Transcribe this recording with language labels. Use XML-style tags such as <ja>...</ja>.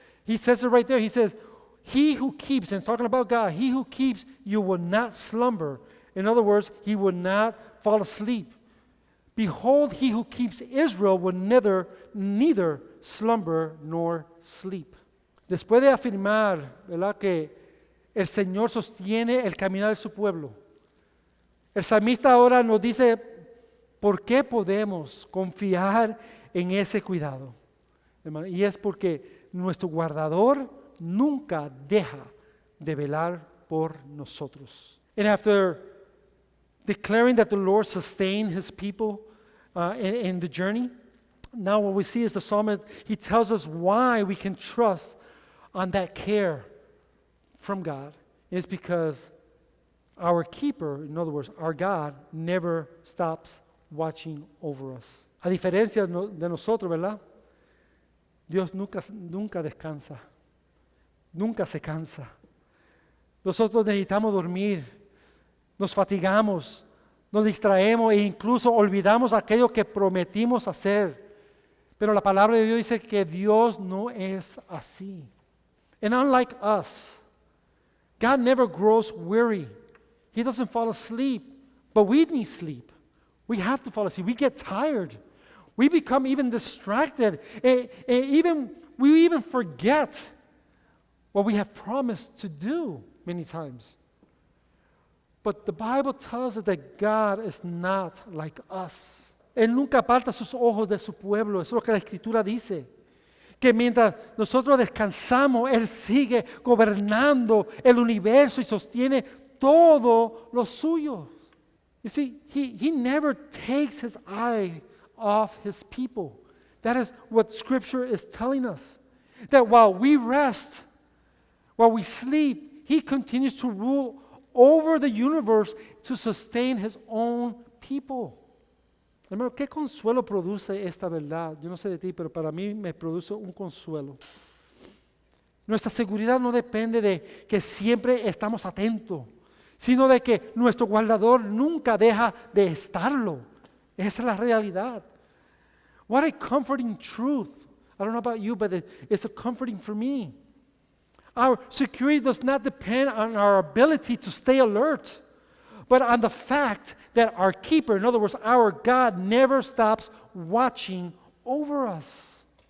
<en>He says it right there. He says, He who keeps, and it's talking about God, He who keeps you will not slumber. In other words, He will not fall asleep. Behold, He who keeps Israel will neither slumber nor sleep.</en> <es>Después de afirmar, ¿verdad?, que el Señor sostiene el caminar de su pueblo, el salmista ahora nos dice por qué podemos confiar en ese cuidado. Hermano, y es porque nuestro guardador nunca deja de velar por nosotros. And after declaring that the Lord sustained His people in the journey, now what we see is the psalmist, he tells us why we can trust on that care from God. It's because our keeper, in other words, our God, never stops watching over us. A diferencia de nosotros, ¿verdad? Dios nunca descansa, nunca se cansa. Nosotros necesitamos dormir, nos fatigamos, nos distraemos e incluso olvidamos aquello que prometimos hacer. Pero la palabra de Dios dice que Dios no es así.</es> <en>And unlike us, God never grows weary. He doesn't fall asleep, but we need sleep. We have to fall asleep. We get tired. We become even distracted. And we even forget what we have promised to do many times. But the Bible tells us that God is not like us.</en> <es>Él nunca aparta sus ojos de su pueblo. Eso es lo que la Escritura dice. Que mientras nosotros descansamos, Él sigue gobernando el universo y sostiene todo lo suyo.</es> <en>You see, he never takes His eye off His people. That is what Scripture is telling us. That while we rest, While we sleep, He continues to rule over the universe to sustain His own people.</en> <es>Hermano, ¿qué consuelo produce esta verdad? Yo no sé de ti, pero para mí me produce un consuelo. Nuestra seguridad no depende de que siempre estamos atentos, sino de que nuestro guardador nunca deja de estarlo. Esa es la realidad.</es> <en>What a comforting truth. I don't know about you, but it's a comforting for me. Our security does not depend on our ability to stay alert, but on the fact that our keeper, in other words, our God, never stops watching over us.</en>